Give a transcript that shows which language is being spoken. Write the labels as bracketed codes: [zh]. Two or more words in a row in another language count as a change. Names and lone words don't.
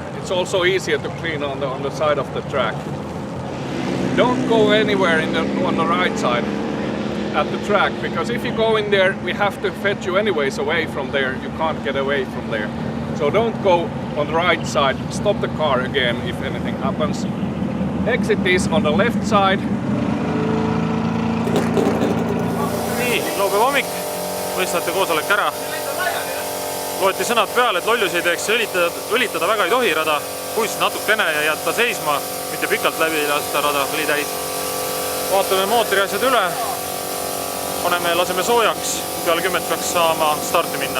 [en] It's also easier to clean on the side of the track. Don't go anywhere on the right side at the track, because if you go in there, we have to fetch you anyways away from there. You can't get away from there. So don't go on the right side. Stop the car again if anything happens. Exit is on the left side. [et] Nii, laupäeva hommik, võistlejate koosolek ära. Loeti sõnad peale, et lollusi ei teeks, õlitada väga ei tohi rada. Puist natukene ja jätta seisma, mitte pikalt läbi lasta rada õli täis. Vaatame mootori asjad üle. Laseme soojaks, peale 10 peaks saama starti minna.